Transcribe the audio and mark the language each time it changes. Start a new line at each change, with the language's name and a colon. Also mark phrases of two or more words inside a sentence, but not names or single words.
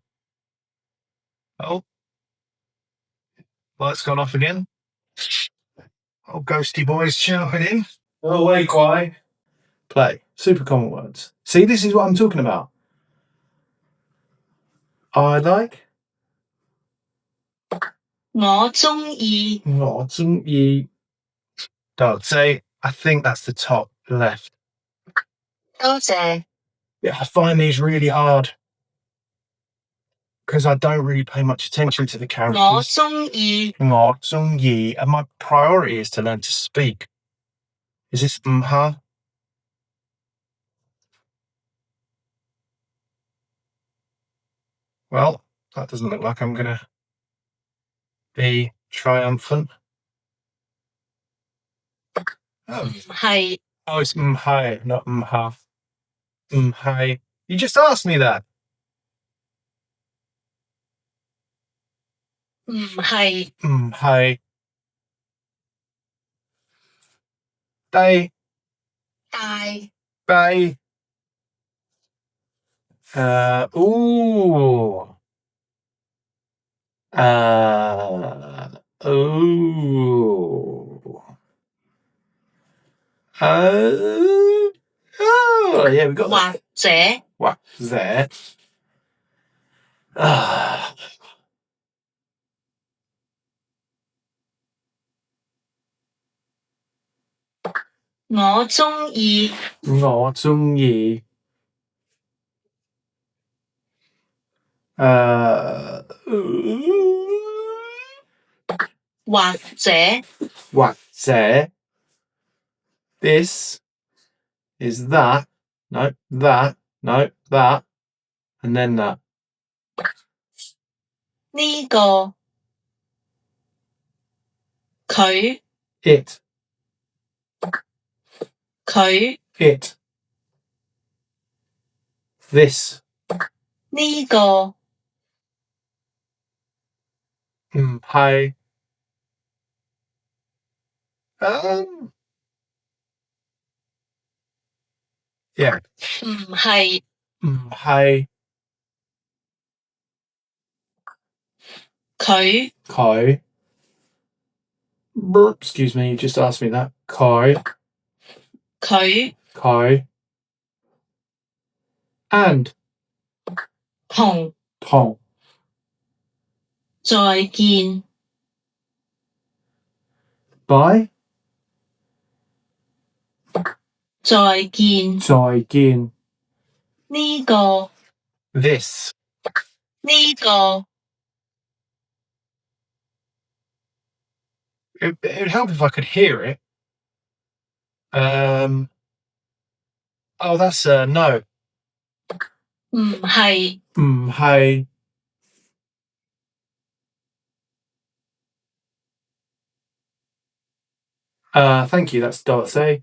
English: Oh, light's gone off again. Oh, ghosty boy's shouting in. Oh, wait, quiet. Play. Super common words. See, this is what I'm talking about. I like.
Cantonese: 我鍾意。我鍾意.
English: Don't say. I think that's the top left.
Cantonese: 多謝。
English: Yeah, I find these really hard. because I don't really pay much attention to the
Cantonese: 我
English: characters.
Cantonese: 中意，我中意,
English: and my priority is to learn to speak. Is this mha? Well, that doesn't look like I'm gonna be triumphant. Oh,
Cantonese: 唔係
English: oh, it's mhai, not mha. Mhai. You just asked me that.
Cantonese: 唔係
English: Mhai. Day.
Cantonese: 大
English: Bay. Ooh. Ooh. Oh, yeah, we got
Cantonese: 或
English: that.
Cantonese: 者
English: What there? Ah.
Cantonese: 我中意，我中意或者
English: 或者 this is that, no, that, no, that, and then that.
Cantonese: 呢個佢
English: It,
Cantonese: 佢
English: it. This,
Cantonese: 呢個係 yeah, 唔係係佢
English: 佢 excuse me, you just asked me that.
Cantonese: 佢and 同同再見
English: by
Cantonese: 再見再見呢個
English: this
Cantonese: 呢個
English: it'd help if I could hear it. Oh, that's no.
Cantonese: 唔係
English: 係 thank you, that's 多謝